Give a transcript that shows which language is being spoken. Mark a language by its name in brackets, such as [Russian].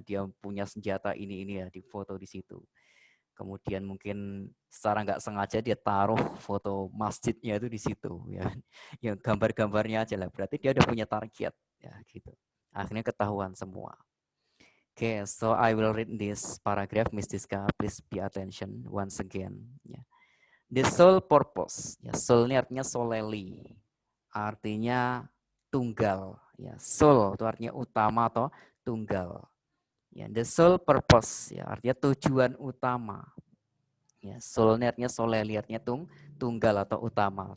[Indonesian] Dia punya senjata ini ya, di foto di situ. Kemudian mungkin secara nggak sengaja dia taruh foto masjidnya itu di situ, ya. Yang gambar-gambarnya aja lah. Berarti dia udah punya target, ya, gitu. Akhirnya ketahuan semua. [English] Okay, so I will read this paragraph, Miss Diska. Please be attention once again. Ya. The sole purpose. [Indonesian] Ya, sole ini artinya solely, artinya tunggal. Ya, sole itu artinya utama atau tunggal. Ya, [English] the sole purpose, [Indonesian] ya, artinya tujuan utama. Ya, sole ini artinya solely, artinya tunggal atau utama.